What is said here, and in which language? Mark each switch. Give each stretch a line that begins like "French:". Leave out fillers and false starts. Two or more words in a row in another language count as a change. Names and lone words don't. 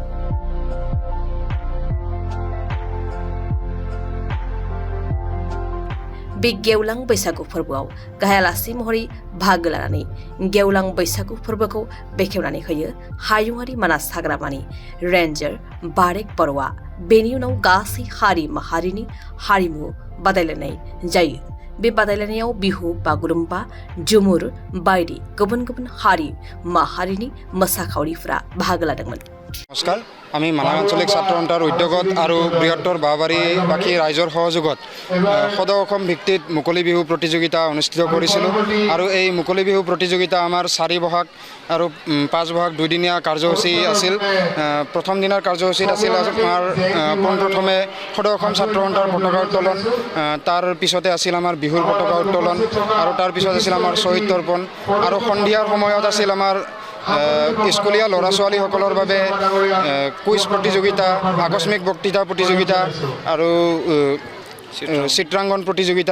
Bodo: बे गेवलां बैसागु फोरबोआव गाहाय आलासि महरै बाहागो लानानै गेवलां बैसागु फोरबोखौ बेखेवनानै होयो हायुङारि मानास हाग्रामानि रेन्जार बारेक बर'आ। बेनि उनाव गासै हारि माहारिनि हारिमु बादायलायनाय जायो। बे बादायलायनायाव बिहु, बागुरुम्बा, झुमुर बायदि गुबुन गुबुन हारि माहारिनि मोसाखावरिफोरा बाहागो लादोंमोन।
Assamese: नमस्कार, আমি মানাস আঞ্চলিক ছাত্ৰ সন্থাৰ উদ্যোগত আৰু বৃহত্তৰ বাবাৰী-বাসী ৰাইজৰ সহযোগত সদৌ অসম ভিত্তিত মুকলি বিহু প্ৰতিযোগিতা অনুষ্ঠিত কৰিছিলোঁ। আৰু এই মুকলি বিহু প্ৰতিযোগিতা আমাৰ 4 বহাগ আৰু 5 বহাগ 2 দিনীয়া কাৰ্যসূচী আছিল। প্ৰথম দিনৰ কাৰ্যসূচীত আছিল আমাৰ পোনপ্ৰথমে সদৌ অসম ছাত্ৰ সন্থাৰ পতাকা উত্তোলন, তাৰ পিছতে আছিল আমাৰ বিহুৰ পতাকা উত্তোলন, আৰু তাৰ পিছত আছিল আমাৰ শ্বহীদ তৰ্পণ, আৰু সন্ধিয়াৰ সময়ত আছিল আমাৰ স্কুলীয়া ল'ৰা ছোৱালীসকলৰ বাবে কুইজ প্ৰতিযোগিতা, আকস্মিক বক্তৃতা প্ৰতিযোগিতা আৰু চিত্ৰাংকন প্ৰতিযোগিতা।